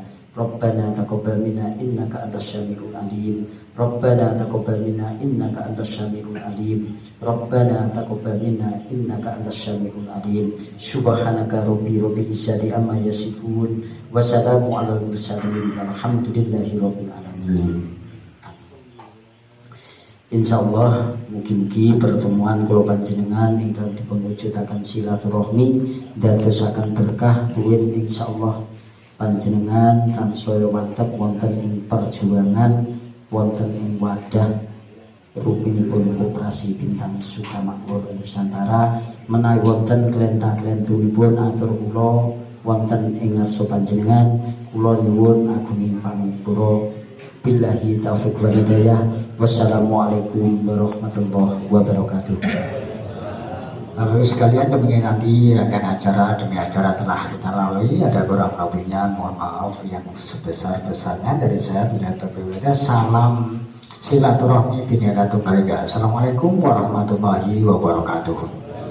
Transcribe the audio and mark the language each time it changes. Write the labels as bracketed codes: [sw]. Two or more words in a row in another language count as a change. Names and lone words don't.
[ar] ربنا تقبل منا إنك أنت السميع العليم. ربنا تقبل منا إنك أنت السميع العليم. ربنا تقبل منا إنك أنت السميع العليم. سبحانك رب العزة عما يصفون وسلام على المرسلين والحمد لله رب العالمين. [jv] Insyaallah mugi-mugi pertemuan kula panjenengan ingkang dipunwujudaken silaturahmi dadosaken berkah duwin insyaallah panjenengan tansaya mantep wonten ing perjuangan, wonten ing wadah rupinipun Koperasi Bintang Sukamakmur Nusantara, menawi wonten klentah-klentunipun atur kula wonten ing ngarsa panjenengan kula nyuwun agunging pangapura. [ar] بالله التوفيق والهداية والسلام عليكم ورحمة الله وبركاته. [id] Lalu sekalian demikian nanti rangkaian acara demi acara telah kita lalui, ada kurang lebihnya mohon maaf yang sebesar-besarnya dari saya. Bila terpilih salam silaturahmi bineka tunggal ika. [ar] السلام عليكم ورحمة الله وبركاته.